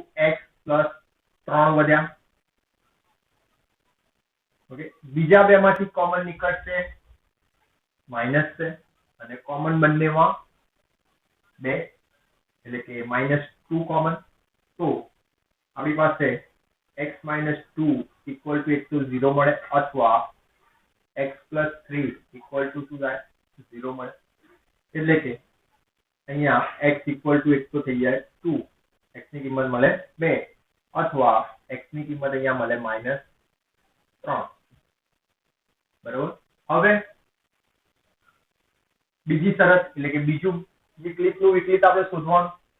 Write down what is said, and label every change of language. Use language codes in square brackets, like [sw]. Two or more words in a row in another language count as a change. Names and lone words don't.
[gu] x પ્લસ 3 વધ્યા. ઓકે, બીજા બે માંથી કોમન નીકળશે માઇનસ છે અને કોમન બંનેમાં 2 એટલે કે -2 કોમન. તો આપણી પાસે [en] x minus 2 equal to 1 to 0 [gu] મળે, અથવા [en] x plus 3 equal to [gu] શું થાય? 0 મળે. એટલે કે અહીંયા [en] x equal to 1 [gu] તો થઈ જાય 2, x ની કિંમત મળે 2, અથવા x ની કિંમત અહીંયા મળે -3. બરોબર. હવે બીજી શરત એટલે કે બીજું વિકલિતનું વિકલિત આપણે શોધવાનું.